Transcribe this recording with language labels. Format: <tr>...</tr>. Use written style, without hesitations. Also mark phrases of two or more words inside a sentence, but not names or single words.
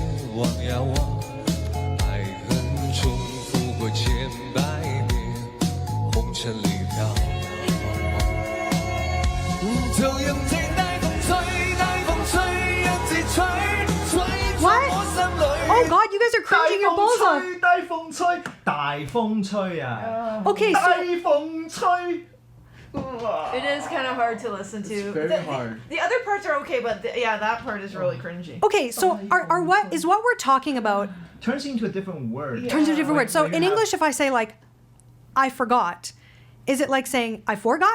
<en>What? Oh God, you guys are cringing your balls off.</en> <yue>大風吹，大風吹啊！</yue> <en>Okay,</en> <yue>大</yue> <en>so</en> <yue>風吹。</yue> <en>It is kind of hard to listen to. It's very hard. The other parts are okay, but yeah, that part is really cringy. okay, so are what we're talking about Turns into a different word. turns into a different word. So Like in you have- English, if I say like, I forgot, is it like saying I forgot?</en>